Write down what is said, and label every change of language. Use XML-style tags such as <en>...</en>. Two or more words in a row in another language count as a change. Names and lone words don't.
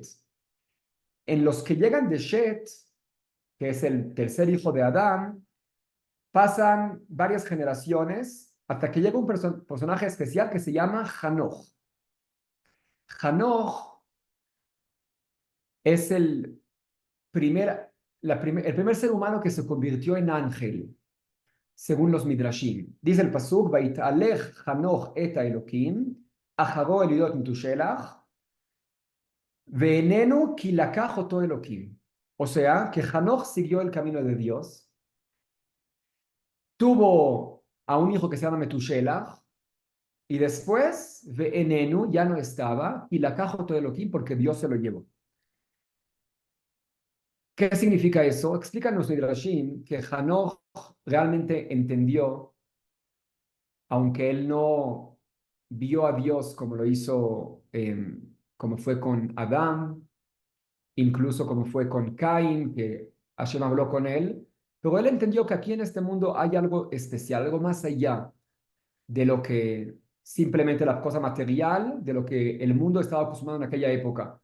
<es>En los que llegan de Shet, que es el tercer hijo de Adán, pasan varias generaciones hasta que llega un personaje especial que se llama Hanoch. Hanoch es el primer ser humano que se convirtió en ángel, según los Midrashim.</es> <he>Dice el Pasuk, ויתהלך חנוך את האלוהים אחרי הולידו את מתושלח ואיננו כי לקח אותו אלוהים.</he> <es>O sea, que Hanoch siguió el camino de Dios, tuvo a un hijo que se llama Metushelach, y después Ve'enenu ya no estaba, y</es> <he>לקח אותו אלוהים</he> <es>porque Dios se lo llevó. ¿Qué significa eso? Explican los Midrashim que Hanoch realmente entendió, aunque él no vio a Dios como lo hizo, como fue con Adán, incluso como fue con Caín, que Hashem habló con él, pero él entendió que aquí en este mundo hay algo especial, algo más allá de lo que simplemente la cosa material, de lo que el mundo estaba acostumbrado en aquella época.</es>